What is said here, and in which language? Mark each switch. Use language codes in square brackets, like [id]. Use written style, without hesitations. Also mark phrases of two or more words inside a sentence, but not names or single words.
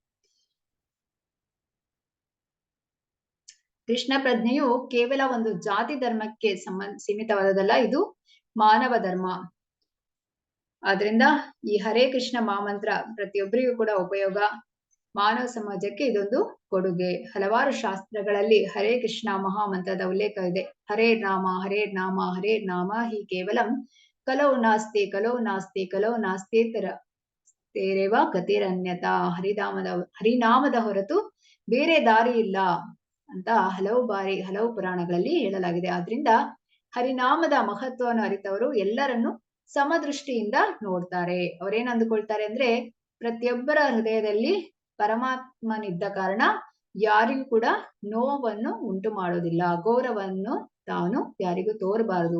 [kn] ಕೃಷ್ಣ ಪ್ರಜ್ಞೆಯು ಕೇವಲ ಒಂದು ಜಾತಿ ಧರ್ಮಕ್ಕೆ ಸೀಮಿತವಾದದಲ್ಲ, ಇದು ಮಾನವ ಧರ್ಮ. ಆದ್ರಿಂದ ಈ ಹರೇ ಕೃಷ್ಣ ಮಹಾಮಂತ್ರ ಪ್ರತಿಯೊಬ್ಬರಿಗೂ ಕೂಡ ಉಪಯೋಗ. ಮಾನವ ಸಮಾಜಕ್ಕೆ ಇದೊಂದು ಕೊಡುಗೆ. ಹಲವಾರು ಶಾಸ್ತ್ರಗಳಲ್ಲಿ ಹರೇ ಕೃಷ್ಣ ಮಹಾಮಂತ್ರದ ಉಲ್ಲೇಖ ಇದೆ. [sa] ಹರೇ ನಾಮ ಹರೇ ನಾಮ ಹರೇ ನಾಮ ಹಿ ಕೇವಲಂ ಕಲೌ ನಾಸ್ತಿ ಕಲೌ ನಾಸ್ತಿ ಕಲೌ ನಾಸ್ತಿ ತೇರೇವ ಗತಿರನ್ಯತಾ. [kn] ಹರಿನಾಮದ ಹೊರತು ಬೇರೆ ದಾರಿ ಇಲ್ಲ ಅಂತ ಹಲವು ಬಾರಿ ಹಲವು ಪುರಾಣಗಳಲ್ಲಿ ಹೇಳಲಾಗಿದೆ. ಆದ್ರಿಂದ ಹರಿನಾಮದ ಮಹತ್ವವನ್ನು ಅರಿತವರು ಎಲ್ಲರನ್ನು ಸಮದೃಷ್ಟಿಯಿಂದ ನೋಡ್ತಾರೆ. ಅವ್ರೇನ್ ಅಂದುಕೊಳ್ತಾರೆ ಅಂದ್ರೆ ಪ್ರತಿಯೊಬ್ಬರ ಹೃದಯದಲ್ಲಿ ಪರಮಾತ್ಮನಿದ್ದ ಕಾರಣ ಯಾರಿಗೂ ಕೂಡ ನೋವನ್ನು ಉಂಟು ಮಾಡೋದಿಲ್ಲ, ಗೌರವವನ್ನು ತಾನು ಯಾರಿಗೂ ತೋರಬಾರದು.